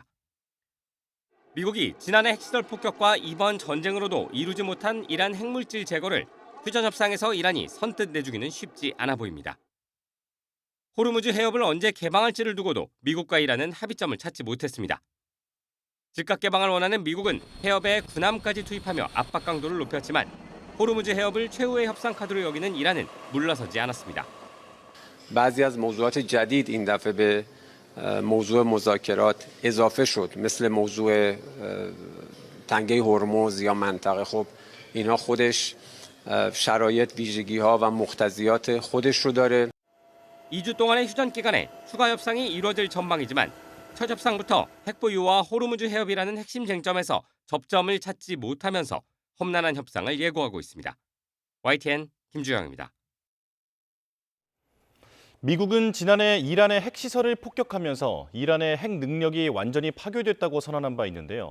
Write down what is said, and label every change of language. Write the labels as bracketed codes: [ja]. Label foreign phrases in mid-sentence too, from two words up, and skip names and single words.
[ko] 미국이 지난해 핵시설 폭격과 이번 전쟁으로도 이루지 못한 이란 핵물질 제거를 휴전 협상에서 이란이 선뜻 내주기는 쉽지 않아 보입니다. 호르무즈 해협을 언제 개방할지를 두고도 미국과 이란은 합의점을 찾지 못했습니다. 즉각 개방을 원하는 미국은 해협에 군함까지 투입하며 압박 강도를 높였지만 호르무즈 해협을 최후의 협상 카드로 여기는 이란은 물러서지 않았습니다. [fa] بعضی از موضوعات جدید این دفعه به موضوع مذاکرات اضافه شد مثل موضوع تنگه هرمز یا منطقه. خب اینها خودش شرایط ویژگی‌ها و مقتضیات خودش رو داره. [ko] 2주 동안의 휴전 기간에 추가 협상이 이루어질 전망이지만 첫 협상부터 핵 보유와 호르무즈 해협이라는 핵심 쟁점에서 접점을 찾지 못하면서 험난한 협상을 예고하고 있습니다. YTN 김주영입니다. 미국은 지난해 이란의 핵시설을 폭격하면서 이란의 핵 능력이 완전히 파괴됐다고 선언한 바 있는데요.